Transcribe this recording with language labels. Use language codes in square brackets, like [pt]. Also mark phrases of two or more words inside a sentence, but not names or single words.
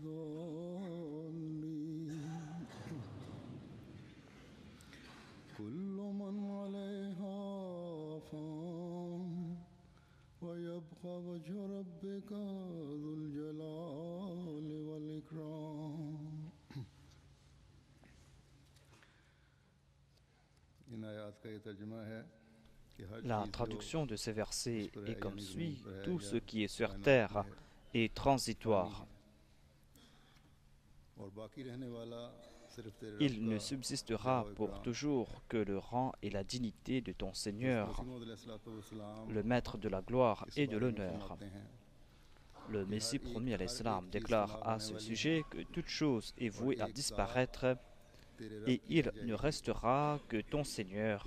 [ar] الضالين كل من عليها فان ويبقى وجه ربك ذو الجلال والإكرام. [ur] ان آیات کا یہ ترجمہ ہے کہ ہر [fr] La traduction de ces versets est comme suit: tout ce qui est sur terre est transitoire. [ur] اور باقی رہنے والا صرف تیرے [fr] Il ne subsistera pour toujours que le rang et la dignité de ton Seigneur, le maître de la gloire et de l'honneur. Le Messie promis à l'Islam déclare à ce sujet que toute chose est vouée à disparaître et il ne restera que ton Seigneur.